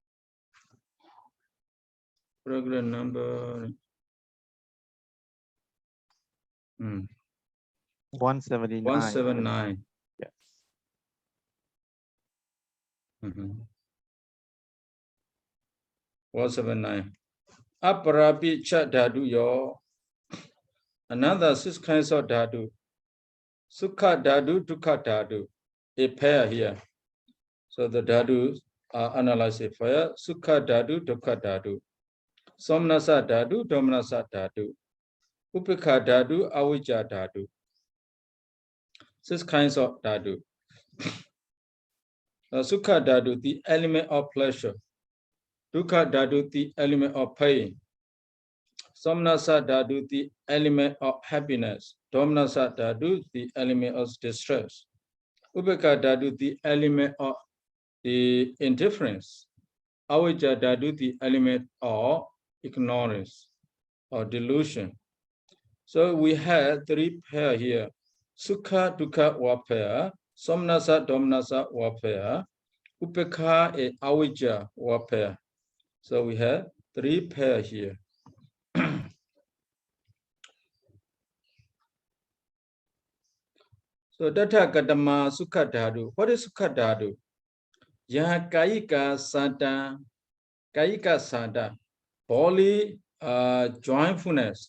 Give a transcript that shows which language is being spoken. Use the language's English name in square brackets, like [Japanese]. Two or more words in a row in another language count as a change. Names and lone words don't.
[English] 179. 179. Yes. 179. [Pali] Aparapicha dhatu yo. [English] Another 6 kinds of dhatu. [Pali] Sukha dhatu, dukkha dhatu. [English] A pair here. So the dhatus are analyzed a pair. [Pali] Sukha dhatu, dukkha dhatu. Somnasa dhatu, domanasa dhatu. Upekha dhatu, avijja dhatu. [English] 6 kinds of dhatu. [Pali] Sukha dhatu, [English] the element of pleasure. [Pali] Dukkha dhatu, [English] the element of pain. [Pali] Somnasa dhatu, [English] the element of happiness. [Pali] Domanasa dhatu, [English] the element of distress. [Pali] Upekha dhatu, [English] the element of the indifference. [Pali] Avijja dhatu, [English] the element of ignorance or delusion. So we have 3 pair here. [Pali] Sukha, dukkha, pair. Somnasa, domanasa, pair. Upekha, avijja, [English] pair. So we have 3 pair here. [Pali] So Datha Katama Sukha Dhatu. [English] What is [Pali] Sukha Dhatu? Yaha Kayika Sata, Kayika Sata, [English] body joyfulness.